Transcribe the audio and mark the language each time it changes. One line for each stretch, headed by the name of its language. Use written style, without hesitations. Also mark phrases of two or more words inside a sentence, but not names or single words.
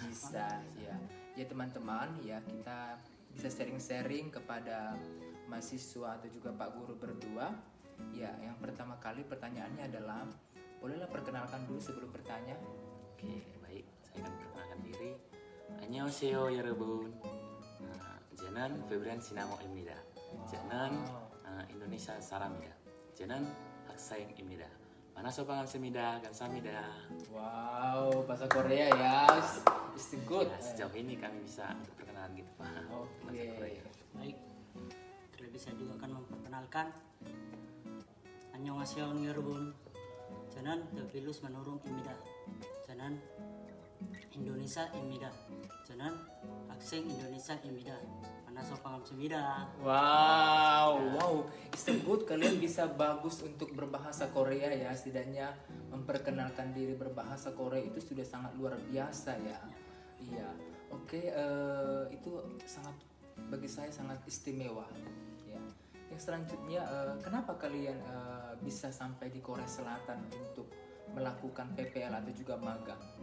Indonesian: Bisa, ya. Ya teman-teman, ya kita bisa sharing-sharing kepada mahasiswa atau juga Pak Guru berdua. Ya, yang pertama kali pertanyaannya adalah, bolehlah perkenalkan dulu sebelum bertanya? Oke, baik. Saya akan perkenalkan diri.
Korean: 안녕하세요, 여러분. 저는 Febrian Sinamo입니다. 저는 인도네시아 사람입니다. 저는 학생입니다. 만나서 반갑습니다. 감사합니다.
Indonesian: Wow, bahasa Korea ya.
English: It's good.
Indonesian: Ya, sejauh ini kami bisa perkenalan gitu Pak. Oke. Bahasa Korea. Baik, terlebih saya juga akan memperkenalkan.
Korean: 안녕하세요 여러분. 저는 더빌루스 만호롱입니다. 저는 인도네시아입니다. 저는 학생 인도네시아입니다. 만나서 반갑습니다.
English: Wow, it's good.
Indonesian: Kalian bisa bagus untuk berbahasa Korea ya. Setidaknya memperkenalkan diri berbahasa Korea itu sudah sangat luar biasa ya. Iya, oke. Itu sangat bagi saya sangat istimewa. Ya. Yang selanjutnya, kenapa kalian bisa sampai di Korea Selatan untuk melakukan PPL atau juga magang?